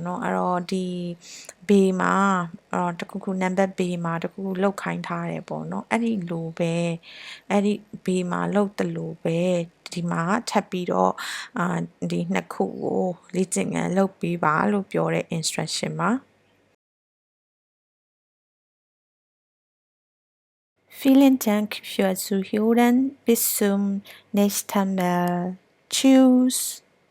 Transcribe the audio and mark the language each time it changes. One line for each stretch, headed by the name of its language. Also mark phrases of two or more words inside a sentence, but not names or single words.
Burmese: နော်အဲ့တော့ဒီ B မှာတခုခုနံပါတ် B မှာတခုခုလောက်ခိုင်းထားတယ်ပေါ့နော်အဲ့ဒီလိုပဲအဲ့ဒီ B မှာလောက်တလို့ပဲဒီမှာထပ်ပြီးတော့ဒီနှစ်ခုကိုလေ့ကျင့်ခန်းလုပ်ပေးပါလို့ပြောတဲ့ instruction ပါ
German: Vielen Dank fürs Zuhören. Bis zum nächsten Mal. Tschüss.